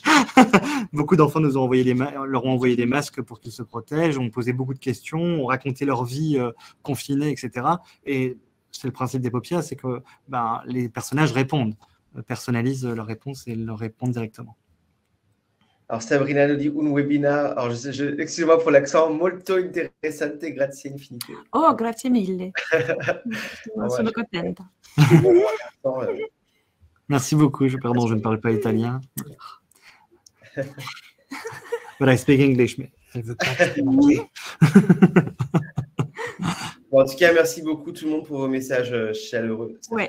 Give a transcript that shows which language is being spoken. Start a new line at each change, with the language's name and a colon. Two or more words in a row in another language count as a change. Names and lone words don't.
French: Beaucoup d'enfants leur ont envoyé des masques pour qu'ils se protègent. On posait beaucoup de questions, on racontait leur vie confinée, etc. Et c'est le principe d'Epopia, c'est que les personnages répondent, personnalisent leurs réponses et leur répondent directement. Alors Sabrina nous dit un webinar, alors excusez-moi pour l'accent,
Italian: molto interessante, grazie infinite. Oh, grazie mille. Sono contenta.
French: Merci beaucoup, je ne parle pas italien.
English: But I speak English.
French: Bon, en tout cas, merci beaucoup tout le monde pour vos messages chaleureux. Ouais.